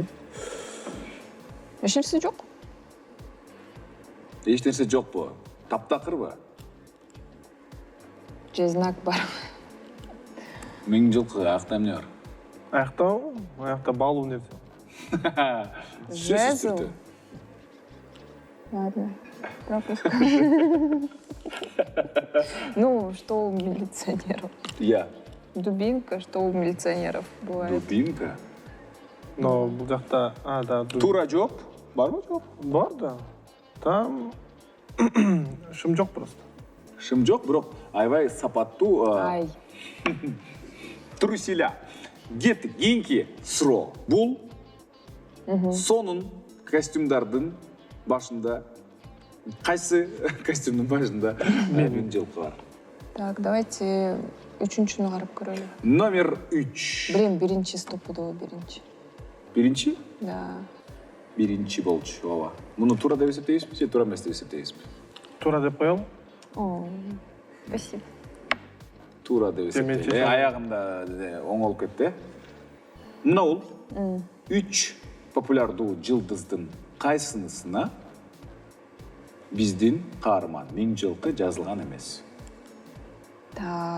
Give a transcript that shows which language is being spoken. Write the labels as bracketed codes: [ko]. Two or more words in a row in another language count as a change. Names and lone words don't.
[ky] Эч нерсе жок. Эч нерсе жокпу? Таптакырбы? Же знак бар. Миңжылкы аякта эмне бар? Аякта баалуу нерсе. Сөзсүз түрдө. [ru] Ладно. Пропуск. Ну, что у милиционеров? Я. Дубинка, что у милиционеров бывает. Дубинка. [ky] Но бул жакта, да, Туура жооп барбы, жок? бар да. Там шым жок просто. Шым жок, бирок аябай сапаттуу Ай. труселя. кеттік кийинки суроо бул сонун костюмдардын башында кайсы костюмдун башында миң жылкы бар? [ru] Так, давайте [ky] үчүнчүнү карап көрөлү. Номер 3. Билем, биринчи стопудово биринчи. Биринчи? Да. Биринчи болчу, ооба. Муну туура деп эсептейсизби же туура эмес деп эсептейсизби? Тура деп коелу. [ru] О, спасибо. [ky] Туура деп эсептейм. Аягында оңолуп кетти. Мына бул 3 популярдуу жылдыздын кайсынысына биздин каарман Миң жылкы жазылган эмес? Так.